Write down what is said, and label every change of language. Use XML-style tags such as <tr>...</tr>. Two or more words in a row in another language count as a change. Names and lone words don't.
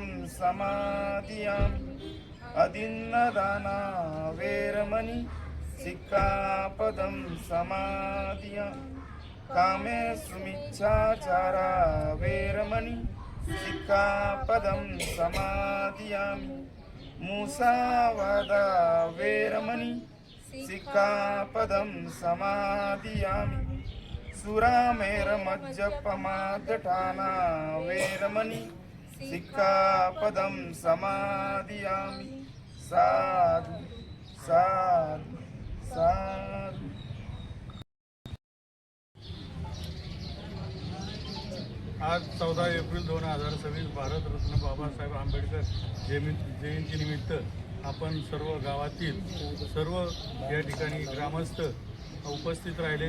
<pi>समादियामि अदिन्नदाना वेरमणि सिक्खापदं समादियामि कामेषुमिच्छाचारा वेरमणि सिक्खापदं समादियामि मुसावादा वेरमणि सिक्खापदं समादियामि सुरामेरमज्जपमादठाना वेरमणि सिक्खापदं समादियामि साधु साधु साधु।</pi> <mr>आज 14 एप्रिल 2026 भारतरत्न बाबासाहेब आंबेडकर जयंतीनिमित्त आपण सर्व गावातील सर्व या ठिकाणी ग्रामस्थ उपस्थित राहिले।</mr>